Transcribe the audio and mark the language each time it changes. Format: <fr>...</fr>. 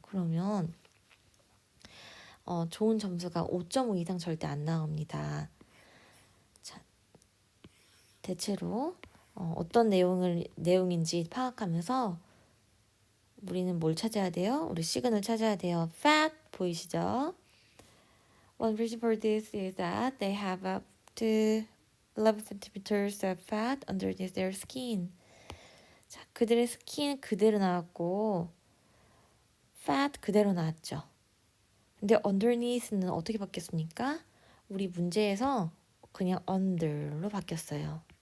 <ko>그러면 좋은 점수가 5.5 이상 절대 안 나옵니다. 자, 대체로 어떤 내용인지 파악하면서 우리는 뭘 찾아야 돼요? 우리 시그널 찾아야 돼요. fat, 보이시죠?</ko> <en>One reason for this is that they have up to 11 centimeters of fat underneath their skin.</en> <ko>자, 그들의 스킨 그대로 나왔고 fat 그대로 나왔죠. 근데 underneath는 어떻게 바뀌었습니까? 우리 문제에서 그냥 under로 바뀌었어요.</ko>